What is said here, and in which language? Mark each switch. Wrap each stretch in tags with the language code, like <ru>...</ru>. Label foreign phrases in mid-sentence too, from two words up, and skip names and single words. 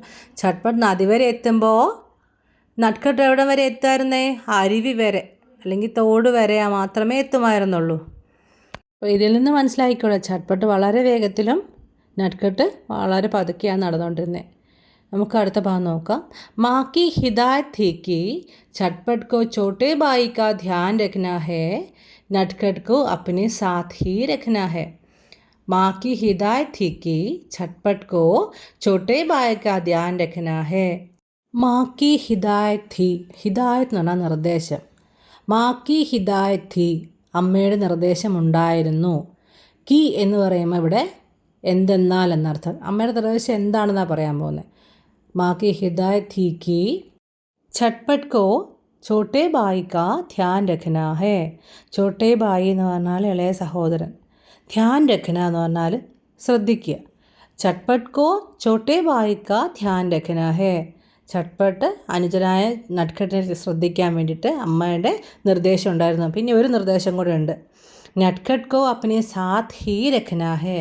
<ml>ചട്ട്പട്ട് നദി വരെ എത്തുമ്പോൾ നട്ട്ഖട്ട് എവിടെ വരെ എത്തുമായിരുന്നേ? അരുവി വരെ അല്ലെങ്കിൽ തോട് വരെ മാത്രമേ എത്തുമായിരുന്നുള്ളൂ. അപ്പോൾ ഇതിൽ നിന്ന് മനസ്സിലായിക്കോളെ, ചട്ട്പട്ട് വളരെ വേഗത്തിലും നട്ട്ഖട്ട് വളരെ പതുക്കെയാണ് നടന്നുകൊണ്ടിരുന്നത്. നമുക്ക് അടുത്ത ഭാഗം നോക്കാം.</ml> <hi>മാँ की हिदायत थी कि चटपट को छोटे भाई का ध्यान रखना है, नटखट को अपने साथ ही रखना है. माँ की हिदायत थी कि चटपट को छोटे भाई का ध्यान रखना है. माँ की हिदायत थी.</hi> <ml>ഹിദായത്ത് എന്ന് പറഞ്ഞാൽ നിർദ്ദേശം.</ml> <hi>മാँ की हिदायत थी.</hi> <ml>അമ്മയുടെ നിർദ്ദേശം ഉണ്ടായിരുന്നു. കി എന്ന് പറയുമ്പോൾ ഇവിടെ എന്തെന്നാൽ എന്നർത്ഥം. അമ്മയുടെ നിർദ്ദേശം എന്താണെന്നാണ് പറയാൻ പോകുന്നത്.</ml> <hi>माँ की हिदायत थी कि चटपट को छोटे भाई का ध्यान रखना है. छोटे भाई</hi> <ml>എന്ന് പറഞ്ഞാൽ ഇളയ സഹോദരൻ.</ml> <hi>ध्यान रखना</hi> <ml>എന്ന് പറഞ്ഞാൽ ശ്രദ്ധിക്കുക.</ml> <hi>चटपट को छोटे भाई का ध्यान रखना है.</hi> <ml>ചട്ട്പട്ട് അനുജനായ നട്ട്ഖട്ടിനെ ശ്രദ്ധിക്കാൻ വേണ്ടിയിട്ട് അമ്മയുടെ നിർദ്ദേശം ഉണ്ടായിരുന്നു. പിന്നെ ഒരു നിർദ്ദേശം കൂടെ ഉണ്ട്.</ml> <hi>नटखट को अपने साथ ही रखना है.</hi>